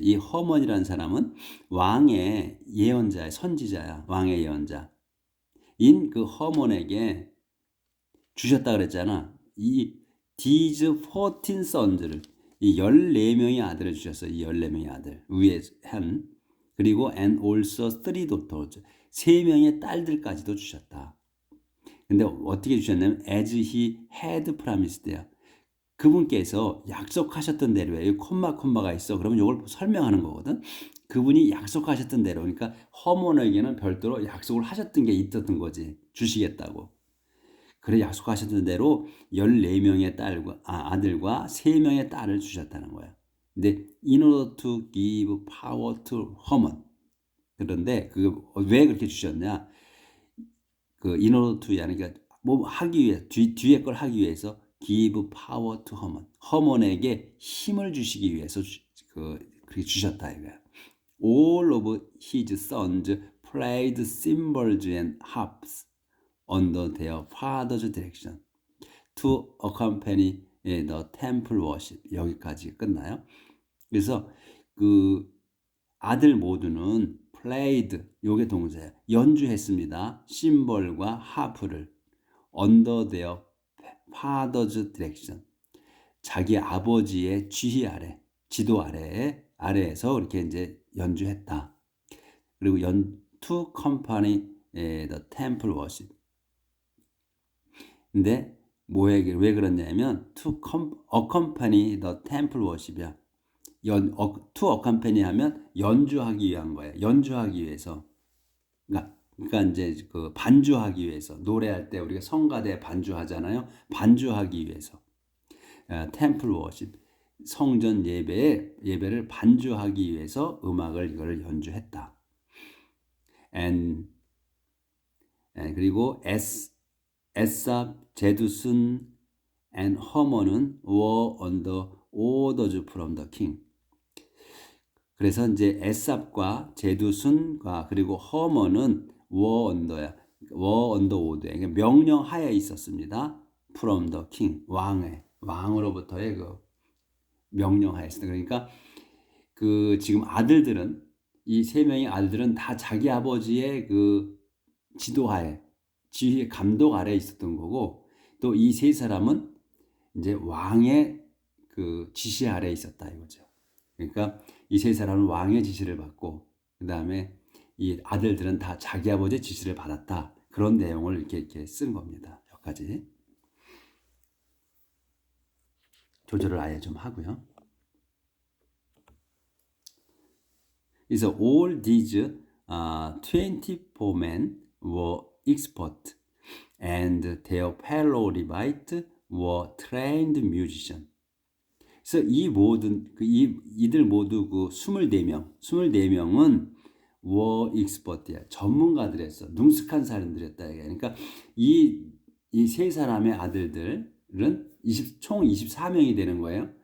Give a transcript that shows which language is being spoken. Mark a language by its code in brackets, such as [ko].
[ko] 이 허먼이라는 사람은 왕의 예언자야, 선지자야. 왕의 예언자. 인 그 허먼에게 주셨다 그랬잖아. 이 [en] these 14 sons를, [ko] 이 14명의 아들을 주셨어. 이 14명의 아들. 위에 한. 그리고 [en] and also 3 daughters. [ko] 3명의 딸들까지도 주셨다. 근데 어떻게 주셨냐면 [en] as he had promised야. [ko] 그분께서 약속하셨던 대로예요. 여기 콤마가 있어. 그러면 이걸 설명하는 거거든. 그분이 약속하셨던 대로. 그러니까 허몬에게는 별도로 약속을 하셨던 게 있었던 거지. 주시겠다고. 그래 약속하셨던 대로 14명의 아들과 3명의 딸을 주셨다는 거야. 근데 [en] in order to give power to Haman. [ko] 그런데 왜 그렇게 주셨냐? 그 [en] in order to, [ko] 그러니까 뭐 하기 위해 뒤에 걸 하기 위해서 [en] give power to Haman. [ko] 허먼에게 힘을 주시기 위해서 그렇게 주셨다 이거야. [en] All of his sons played cymbals and harps under their father's direction to accompany the temple worship. [ko] 여기까지 끝나요. 그래서 그 아들 모두는 played, 요게 동사예요. 연주했습니다. 심벌과 하프를 [en] under their father's direction. [ko] 자기 아버지의 지휘 아래, 지도 아래에서 이렇게 이제 연주했다. 그리고 [en] to accompany the temple worship. [ko] 근데 왜 그러냐면 [en] to accompany the temple worship이야. to accompany [ko] 하면 연주하기 위한 거예요. 연주하기 위해서. 그러니까 이제 그 반주하기 위해서 노래할 때 우리가 성가대 반주하잖아요. 반주하기 위해서. [en] temple worship. [ko] 성전 예배를 반주하기 위해서 이거를 연주했다. 그리고 [en] 에삽, 제두슨 and 허먼은 were under orders from the king. [ko] 그래서 이제 에삽과 제두슨과 그리고 허먼은 [en] were under order, [ko] 그러니까 명령하에 있었습니다. [en] from the king, [ko] 왕으로부터의 그 명령하였습니다. 그러니까 그 지금 아들들은 이 세 명의 아들들은 다 자기 아버지의 그 지도하에 지휘 감독 아래에 있었던 거고 또 이 세 사람은 이제 왕의 그 지시 아래에 있었다 이거죠. 그러니까 이 세 사람은 왕의 지시를 받고 그 다음에 이 아들들은 다 자기 아버지의 지시를 받았다. 그런 내용을 이렇게 쓴 겁니다. 여기까지 조절을 아예 좀 하고요. 그래서 [en] all these 24 men were expert and their fellow Levites were trained musicians. [ko] 그래서 이들 모두 그 24명은 [en] were expert야. [ko] 전문가들이었어. 능숙한 사람들이었다. 그러니까 이 세 사람의 아들들은 총 24명이 되는 거예요.